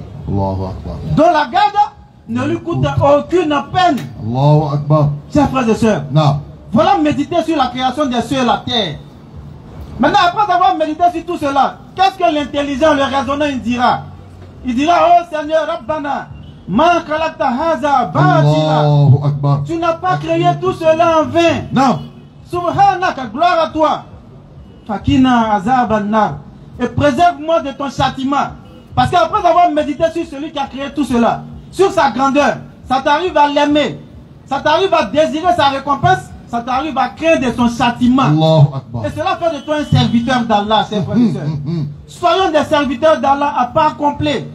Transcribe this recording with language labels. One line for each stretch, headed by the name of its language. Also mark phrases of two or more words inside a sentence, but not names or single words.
French: Donc la garde ne lui coûte aucune peine. Chers frères et sœurs, voilà méditer sur la création des cieux et la terre. Maintenant, après avoir médité sur tout cela, qu'est-ce que l'intelligent, le raisonnant, il dira? Il dira, oh Seigneur,
Arabic: ربنا ما خلقت هذا باطلا.
French: Tu n'as pas créé tout cela en vain. Non. Subhanaka, gloire à toi.
Arabic: فقنا عذاب النار.
French: Et préserve-moi de ton châtiment. Parce qu'après avoir médité sur celui qui a créé tout cela, sur sa grandeur, ça t'arrive à l'aimer, ça t'arrive à désirer sa récompense, ça t'arrive à craindre de son châtiment. Et cela fait de toi un serviteur d'Allah, chers frères et sœurs. Soyons des serviteurs d'Allah à part complet.